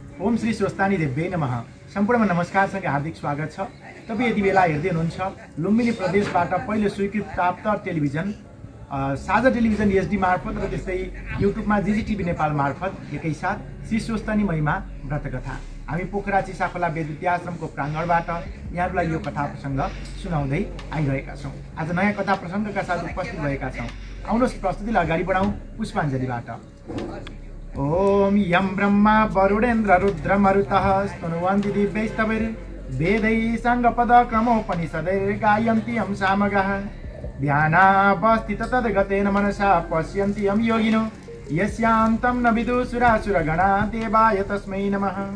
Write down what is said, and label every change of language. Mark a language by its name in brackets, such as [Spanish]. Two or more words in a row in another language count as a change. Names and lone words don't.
[Sanskrit] ओम श्री स्वस्तानी देव्यै नमः। [Nepali] सम्पूर्णमा नमस्कारसँग हार्दिक स्वागत छ। तपाईँ यति बेला हेर्दै हुनुहुन्छ लुम्बिनी प्रदेशबाट पहिलो स्वीकृत प्राप्त टेलिभिजन साझा टेलिभिजन एचडी मार्फत र त्यस्तै युट्युबमा जिजिटिभी नेपाल मार्फत एकैसाथ श्री स्वस्तानी महिमा व्रतकथा हामी पोखरा चिसाखोला वेदविद्या आश्रमको प्राङ्गणबाट यहाँहरूलाई यो कथा प्रसङ्ग सुनाउँदै आइरहेका छौँ। आज नयाँ कथा प्रसङ्गका साथ उपस्थित भएका छौँ। आउनुहोस् प्रस्तुतिलाई अगाडि बढाउँ पुष्पाञ्जलीबाट। [Sanskrit] ओम यम ब्रह्मा वरुणेन्द्र रुद्र मरुतः स्तनुवन्ति दिव्यैस्तवैर् वेदैः साङ्गपदक्रमोपनिषदैर् गायन्ति यं सामगाः ध्यानावस्थित तद्गतेन मनसा पश्यन्ति यं योगिनो यस्यान्तं न विदुसुरासुरगणा देवाय तस्मै नमः।